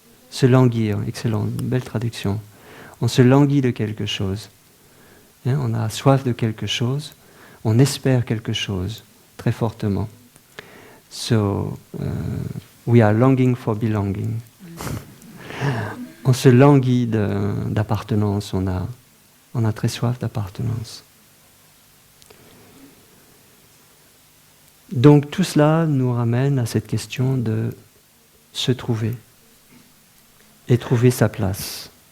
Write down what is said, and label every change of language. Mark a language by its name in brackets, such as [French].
[French] Se languir, excellent, belle traduction. On se languit de quelque chose. On a soif de quelque chose. On espère quelque chose très fortement. [English] So, we are longing for belonging. [French] On se languit d'appartenance, on a très soif d'appartenance. Donc tout cela nous ramène à cette question de se trouver et trouver sa place.